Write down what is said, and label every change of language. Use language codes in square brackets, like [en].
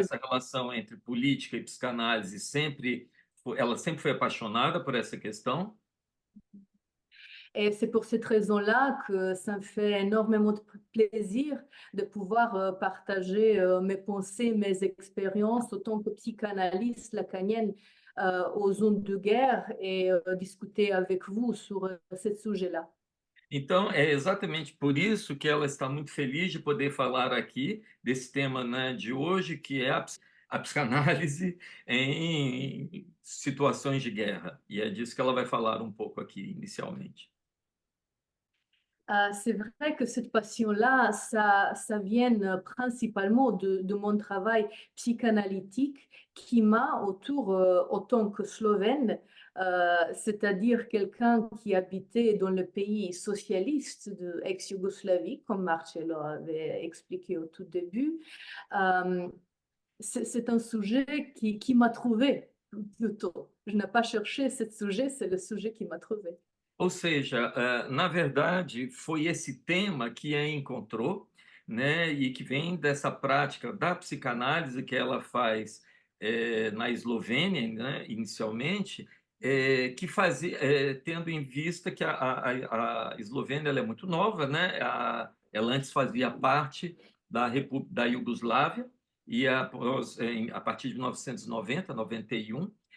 [pt] essa relação entre política e psicanálise ela sempre foi apaixonada por essa questão? [fr] Et c'est pour cette raison-là que ça me fait énormément de plaisir de pouvoir partager mes pensées, mes expériences autant que psychanalyste lacanienne aux zones de guerre et discuter avec vous sur ce sujet-là. [pt] Então, é exatamente por isso que ela está muito feliz de poder falar aqui desse tema, né, de hoje, que é a psicanálise em situações de guerra. E é disso que ela vai falar um pouco aqui inicialmente. [fr] C'est vrai que cette passion-là, ça vient principalement de mon travail psychanalytique qui m'a, autant que slovène, c'est-à-dire quelqu'un qui habitait dans le pays socialiste de ex-Yougoslavie, comme Marcello avait expliqué au tout début. C'est un sujet qui m'a trouvé plutôt. Je n'ai pas cherché ce sujet, c'est le sujet qui m'a trouvé. [pt] Ou seja, na verdade, foi esse tema que a encontrou, né, e que vem dessa prática da psicanálise que ela faz na Eslovênia, né, inicialmente, que fazia, tendo em vista que a Eslovênia ela é muito nova, né, ela antes fazia parte da Iugoslávia, e a partir de 1990, 91,